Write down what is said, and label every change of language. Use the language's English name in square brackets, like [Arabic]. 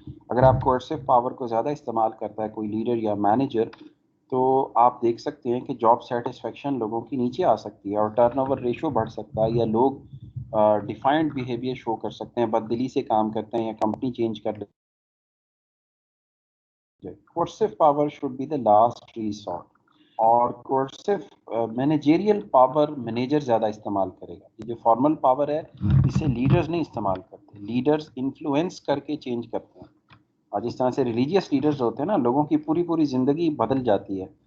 [Urdu] اگر آپ کوئرسو پاور کو زیادہ استعمال کرتا ہے کوئی لیڈر یا مینیجر, تو آپ دیکھ سکتے ہیں کہ جاب سیٹسفیکشن لوگوں کی نیچے آ سکتی ہے اور ٹرن اوور ریشو بڑھ سکتا ہے, یا لوگ ڈیفائنڈ بیہیویئر شو کر سکتے ہیں, بددلی سے کام کرتے ہیں یا کمپنی چینج کر لیتے ہیں. [English] Coercive power should be the last resort. [Urdu] اور کورسو مینیجریل پاور مینیجر زیادہ استعمال کرے گا. یہ جو فارمل پاور ہے اسے لیڈرز نہیں استعمال کرتے, لیڈرز انفلوئنس کر کے چینج کرتے ہیں. اور جس طرح سے ریلیجیس لیڈرز ہوتے ہیں نا, لوگوں کی پوری زندگی بدل جاتی ہے.